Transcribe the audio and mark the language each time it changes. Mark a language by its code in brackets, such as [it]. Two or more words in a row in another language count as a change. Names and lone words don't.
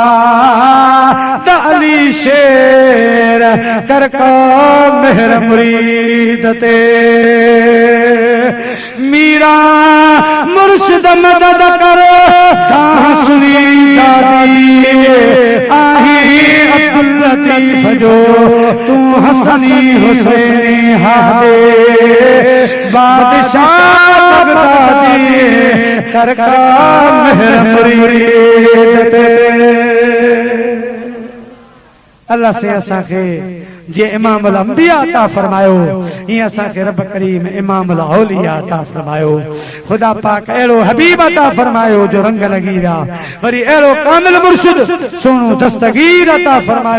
[sd] अली शेर कर को मेहर मुरीद ते मीरा मुर्शिद मदद कर सुनी दादी आही अब्दुल लतीफ जो तू हसनी हुसैनी हादे बादशाह बगदादी कर को मेहर मुरीद ते अल्लाह से असांखे जे [ar] إمام الأنبياء [sd] अता फरमायो ईअं असांखे रब करीम [ar] إمام الأولياء [sd] अता फरमायो खुदा पाक अहिड़ो हबीब अता फरमायो जो रंग लगी विया वरी अहिड़ो कामिल मुर्शिद सोनो दस्तगीर अता फरमायो